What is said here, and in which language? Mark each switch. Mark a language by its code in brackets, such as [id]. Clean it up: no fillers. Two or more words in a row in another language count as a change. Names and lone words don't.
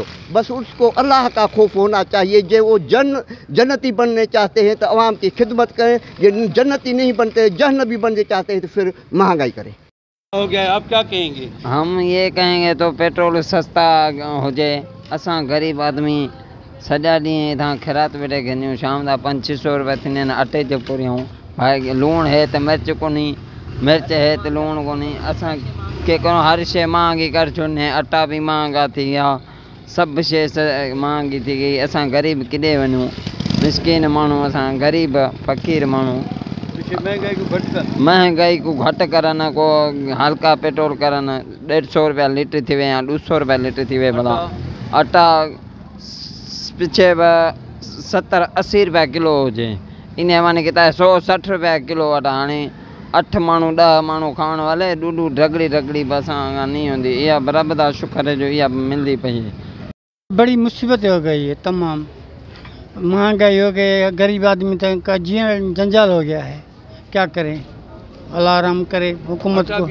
[ur] بس اس کو اللہ کا خوف ہونا چاہیے۔ جو وہ جنتی بننے چاہتے ہیں تو عوام کی خدمت کریں، یہ جنتی نہیں بنتے، جہنمی بننے چاہتے ہیں تو پھر مہنگائی کریں. ہو گیا، آپ کیا کہیں گے? ہم یہ کہیں گے تو پیٹرول سستا ہو جائے. [sd] असां गरीब आदमी सॼा ॾींहं इतां खिरात वेठे घिनियूं, शाम जा 500-600 रुपया थींदा आहिनि अटे जो पूरियूं। भाई लूण है तो मिर्च कोन्हे, मिर्च है तो लूण कोन्हे। असां के करो हर शइ महांगी कर छॾिने, अटा भी महंगा थी विया, सभु शइ महांगी थी गई। असां गरीब किॾे वञूं? मिसकिन माण्हू, असां गरीब फ़क़ीर माण्हू। महंगाई को घटि करनि, को हल्का पेट्रोल करनि। 150 रुपया लीटर थी विया, 200 रुपया लीटर थी विया। भला अटा पिछे 70-80 रुपया किलो हुजे, इन माने किता 160 रुपया किलो अटा। हाणे 8 माण्हू 10 माण्हू खाने वाले, ॾूॾू रगड़ी बस नहीं होंदी। [ur] یہ برابر دا شکر ہے جو یہ ملتی پئی ہے. بڑی مصیبت ہو گئی ہے، تمام مہنگائی ہو گئی ہے، غریب آدمی تک کا جیون جنجال ہو گیا ہے. کیا کریں? اللہ رحم کرے حکومت کو.